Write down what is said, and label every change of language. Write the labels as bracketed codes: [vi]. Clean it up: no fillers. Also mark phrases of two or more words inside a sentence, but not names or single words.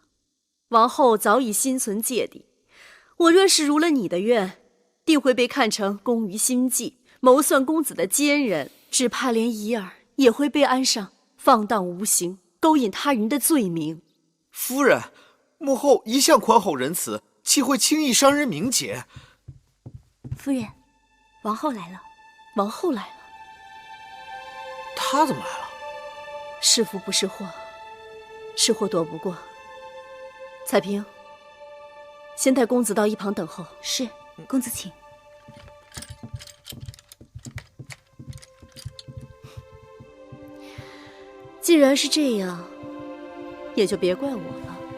[zh] 王後早已心存芥蒂，我若是如了你的願，定會被看成攻於心計，謀算公子的奸人，只怕連怡兒也會被安上放蕩無形、勾引他人的罪名。夫人，母後一向寬厚仁慈，豈會輕易傷人名節？夫人，王後來了。王後來了。她怎麼來了？是福不是禍，是禍躲不过。彩萍，先带公子到一旁等候。是，公子請。既然是这样，也就別怪我了。